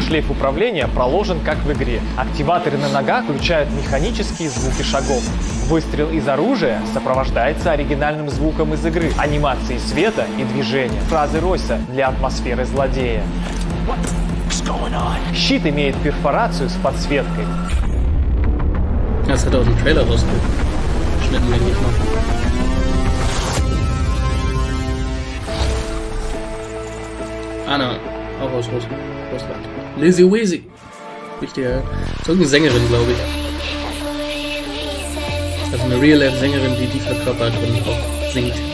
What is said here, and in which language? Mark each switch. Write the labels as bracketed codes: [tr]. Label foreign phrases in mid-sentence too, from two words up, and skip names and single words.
[ru] Шлейф управления проложен как в игре. Активаторы на ногах включают механические звуки шагов. Выстрел из оружия сопровождается оригинальным звуком из игры, анимацией света и движения. Фразы Ройса для атмосферы злодея. Щит имеет перфорацию с подсветкой. [de] Das hat er aus dem Trailer rausgeschnitten, denke ich mal. Anna, auch aus Russland. Lizzie Weezy. Wichtiger. So eine Sängerin, glaube ich. Also eine Real-Life-Sängerin, die verkörpert und auch singt.